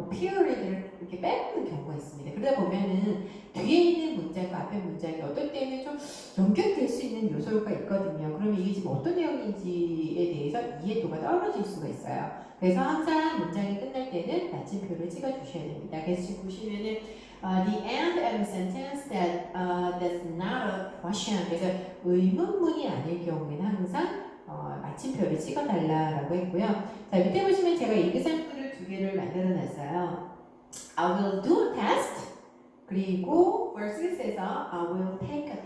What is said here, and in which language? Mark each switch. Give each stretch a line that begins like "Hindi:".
Korean: period를 이렇게 빼먹는 경우가 있습니다. 그러다 보면은 뒤에 있는 문장과 앞에 문장이 어떨 때는 좀 연결될 수 있는 요소가 있거든요. 그러면 이게 지금 어떤 내용인지에 대해서 이해도가 떨어질 수가 있어요. 그래서 항상 문장이 끝날 때는 마침표를 찍어주셔야 됩니다. 그래서 지금 보시면은
English: the end of a sentence that's not a question.
Korean: 그래서 의문문이 아닐 경우에는 항상 마침표를 찍어달라고 했고요. 자, 밑에 보시면 제가 example을 두 개를 만들어 놨어요.
English: I will do a test.
Korean: 그리고 verse 6에서 I will take